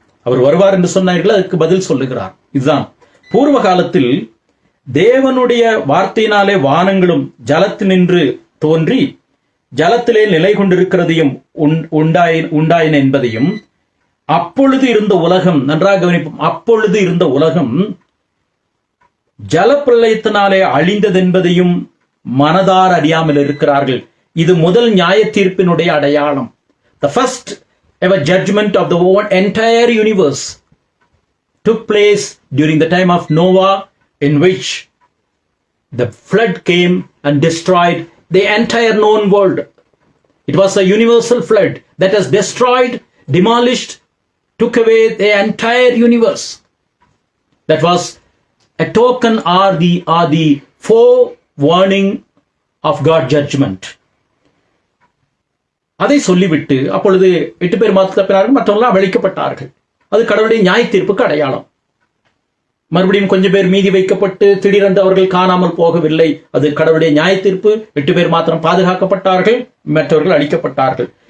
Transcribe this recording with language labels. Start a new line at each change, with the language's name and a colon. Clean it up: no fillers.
Tamil: அவர் வருவார் என்று சொன்னார்கள், அதுக்கு பதில் சொல்லுகிறார். இதுதான் பூர்வ காலத்தில் தேவனுடைய வார்த்தையினாலே வானங்களும் ஜலத்தினின்று தோன்றி ஜலத்திலே நிலை கொண்டிருக்கிறதையும் உண்டாயின என்பதையும், அப்பொழுது இருந்த உலகம், நன்றாக கவனிப்போம், அப்பொழுது இருந்த உலகம் ஜலப்பிரளயத்தினாலே அழிந்தது என்பதையும் மனதார அறியாமல் இருக்கிறார்கள். இது முதல் நியாய தீர்ப்பினுடைய அடையாளம்.
English: The first ever judgment of the entire universe took place during the time of Noah, in which the flood came and destroyed the entire known world. It was a universal flood that has destroyed, demolished, took away the entire universe. That was a token or the forewarning of God's judgment.
Tamil: அதை சொல்லிவிட்டு அப்பொழுது 8 பேர் மாத்திரம் தப்பினார்கள், மற்றவர்களாம் அழிக்கப்பட்டார்கள். அது கடவுளுடைய நியாய தீர்ப்புக்கு அடையாளம். மறுபடியும் கொஞ்சம் பேர் மீதி வைக்கப்பட்டு திடீரென்று அவர்கள் காணாமல் போகவில்லை. அது கடவுளுடைய நியாய தீர்ப்பு. 8 பேர் மாத்திரம் பாதுகாக்கப்பட்டார்கள், மற்றவர்கள் அழிக்கப்பட்டார்கள்.